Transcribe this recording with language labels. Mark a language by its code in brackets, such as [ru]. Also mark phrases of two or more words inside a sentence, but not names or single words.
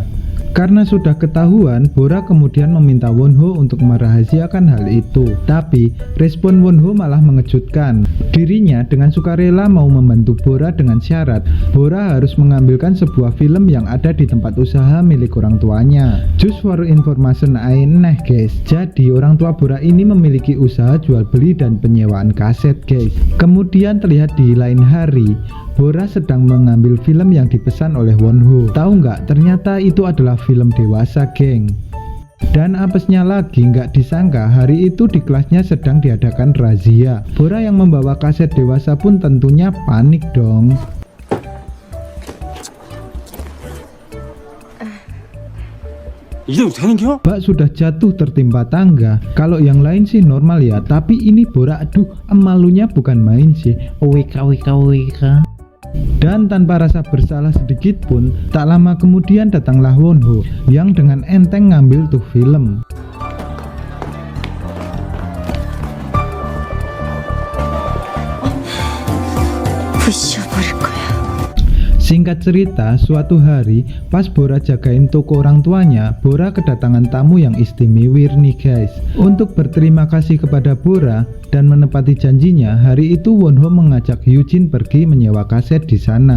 [id] Karena sudah ketahuan, Bora kemudian meminta Wonho untuk merahasiakan hal itu. Tapi respon Wonho malah mengejutkan. Dirinya dengan sukarela mau membantu Bora dengan syarat Bora harus mengambilkan sebuah film yang ada di tempat usaha milik orang tuanya. [en] Just for information guys, [id] jadi orang tua Bora ini memiliki usaha jual beli dan penyewaan kaset guys. Kemudian terlihat di lain hari, Bora sedang mengambil film yang dipesan oleh Wonho. Tahu nggak? Ternyata itu adalah film dewasa, geng. Dan apesnya lagi, nggak disangka hari itu di kelasnya sedang diadakan razia. Bora yang membawa kaset dewasa pun tentunya panik dong. [ko] 이대로 되는 겨? [id] Bak sudah jatuh tertimpa tangga. Kalau yang lain sih normal ya, tapi ini Bora aduh malunya bukan main sih. WK. Dan tanpa rasa bersalah sedikit pun, tak lama kemudian datanglah Wonho yang dengan enteng ngambil tuh film. [ko] 부셔버릴 거야. [id] Singkat cerita, suatu hari pas Bora jagain toko orang tuanya, Bora kedatangan tamu yang istimewa nih guys. Untuk berterima kasih kepada Bora dan menepati janjinya, hari itu Wonho mengajak Hyujin pergi menyewa kaset di sana.